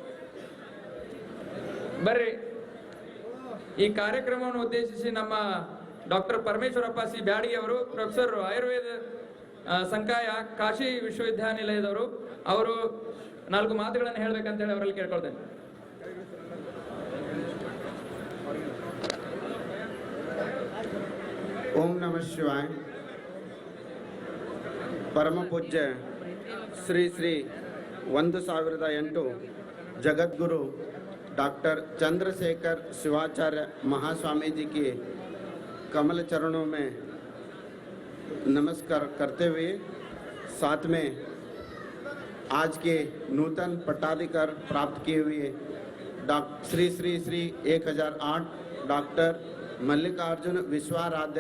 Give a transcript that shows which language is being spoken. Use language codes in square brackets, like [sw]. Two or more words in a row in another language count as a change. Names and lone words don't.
[kn] ಬರ್ರಿ. ಈ ಕಾರ್ಯಕ್ರಮವನ್ನು ಉದ್ದೇಶಿಸಿ ನಮ್ಮ ಡಾಕ್ಟರ್ ಪರಮೇಶ್ವರಪ್ಪ ಸಿ ಬ್ಯಾಡಗಿ ಅವರು, ಪ್ರೊಫೆಸರ್ ಆಯುರ್ವೇದ ಸಂಕಾಯ ಕಾಶಿ ವಿಶ್ವವಿದ್ಯಾನಿಲಯದವರು, ಅವರು 4 ಮಾತುಗಳನ್ನು ಹೇಳ್ಬೇಕಂತ ಹೇಳಿ ಅವರಲ್ಲಿ ಕೇಳ್ಕೊಳ್ತೇನೆ. [hi] ओम नमः शिवाय. परम पूज्य श्री श्री 1008 जगद्गुरु डॉक्टर चंद्रशेखर शिवाचार्य महास्वामी जी के कमल चरणों में नमस्कार करते हुए साथ में आज के नूतन पट्टाधिकार प्राप्त किए हुए श्री श्री श्री 1008 डॉक्टर मल्लिकार्जुन विश्वाराध्य